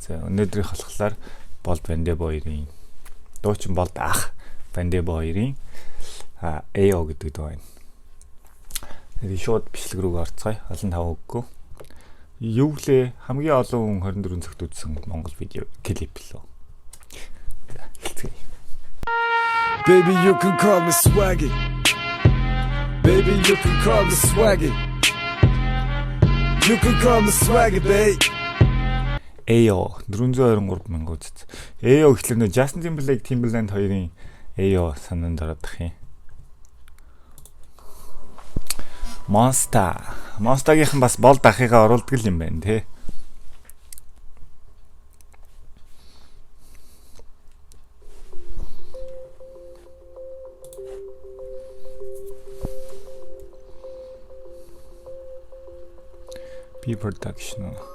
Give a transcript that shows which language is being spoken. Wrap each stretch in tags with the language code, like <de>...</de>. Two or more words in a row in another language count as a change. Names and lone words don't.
<mn>За өнөөдрийн болохоор Болд Вандебо 2-ийн дуучин Болд ах Вандебо 2-ийн AO гэдэг дуу байна. Тэгээд шууд бичлэг рүү орцгоё. Олон тав өггүй. Юу лээ хамгийн олон хүн 24 цагт үзсэн Монгол видео клип лөө. За хэлцгээе.</mn> <en>Baby, you can call me Swaggy. Baby, you can call me Swaggy. You can call me Swaggy, babe.</en> <mn>AO 423,000 үзсэн. AO гэхлээр нөө Justin Timberlake, Timberland хоёрын AO санаанд орох юм. Monster-гийнхан бас Болд ахыгаа оруулдаг юм байна те. Production.</mn>